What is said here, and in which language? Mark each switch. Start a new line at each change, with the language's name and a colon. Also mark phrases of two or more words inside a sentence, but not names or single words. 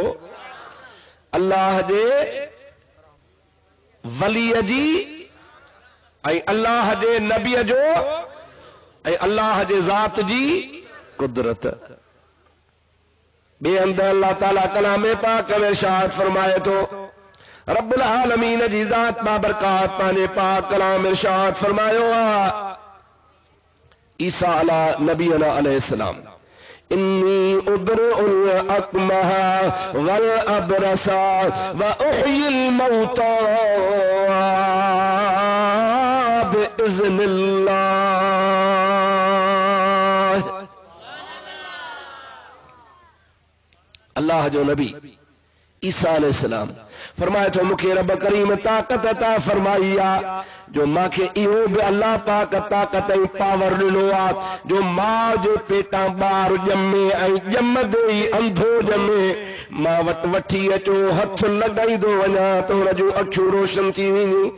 Sindhi: अल्लाह जे वलीअ जी ऐं अल्लाह जे नबीअ जो ऐं अल्लाह जे ज़ात जी कुदरत। ॿिए हंधि अल्लाह ताला कलाम पाक में इरशाद फरमाए थो, रब्बुल आलमीन जी ज़ात बाबरकात पंहिंजे पाक कलाम में इरशाद फरमायो आहे ईसा
Arabic: على نبينا عليه السلام, إني أبرئ الأكمه والأبرص وأحيي الموتى بإذن الله.
Sindhi: अल्लाह जो नबी ईसा अलैहिस्सलाम फरमाए थो मूंखे रब करीम ताक़त अता फरमाई आहे जो मूंखे इहो बि अल्लाह पाक ताक़त ऐं पावर ॾिनो आहे जो मां जे पेटां ॿार ॼमे ऐं ॼमंदे ई अंधो ॼमे मां वटि वठी अचो, हथ लॻाईंदो वञा त हुन जूं अखियूं रोशन थी वेंदियूं।